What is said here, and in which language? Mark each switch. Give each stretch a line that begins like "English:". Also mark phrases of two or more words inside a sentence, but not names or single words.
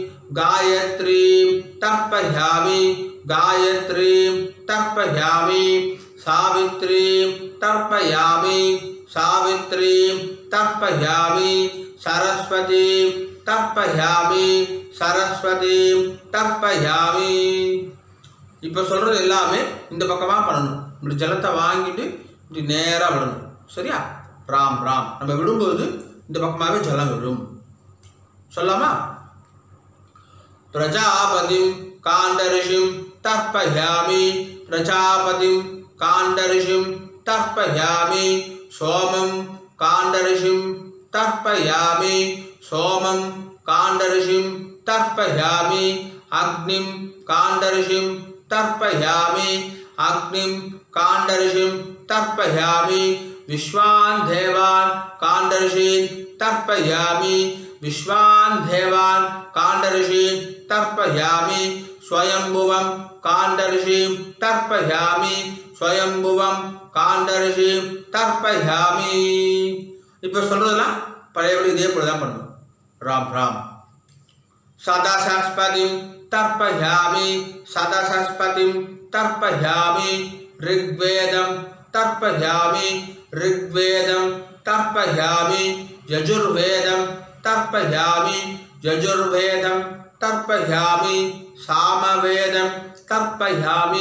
Sanskrit: गायत्रीं तर्पयामि गायत्रीं तर्पयामि सावित्रीं तर्पयामि सावित्रीं तर्पयामि सरस्वतीं तर्पयामि सरस्वतीं तर्पयामि
Tamil: இப்போ சொல்கிறது எல்லாமே இந்த பக்கமாக பண்ணணும். இப்படி ஜலத்தை வாங்கிட்டு இப்படி நேராக விடணும். சரியா? ராம் ராம் நம்ம விடும்போது இந்த பக்கமாகவே ஜலம் விடும்.
Sanskrit: சொல்லாமா? प्रजापतिं काण्डऋषिं तर्पयामि प्रजापतिं काण्डऋषिं तर्पयामि सोमं काण्डऋषिं तर्पयामि सोमं काण्डऋषिं तर्पयामि अग्निं काण्डऋषिं तर्पयामि अग्निं काण्डऋषिं तर्पयामि विश्वान् देवान् काण्डऋषीन् तर्पयामि विश्वान् देवान् काण्डऋषीन् तर्पयामि स्वयंभुवं काण्डऋषिं तर्पयामि स्वयंभुवं काण्डऋषिं तर्पयामि.
Tamil: இப்போ சொல்றதெல்லாம் பழையபடி இதே போல தான் பண்ணணும். ராம் ராம்.
Sanskrit: सदासस्पतिं तर्पयामि सदासस्पतिं तर्पयामि ऋग्वेदं तर्पयामि ऋग्वेदं तर्पयामि यजुर्वेदं तर्पयामि यजुर्वेदं तर्पयामि सामवेदं तर्पयामि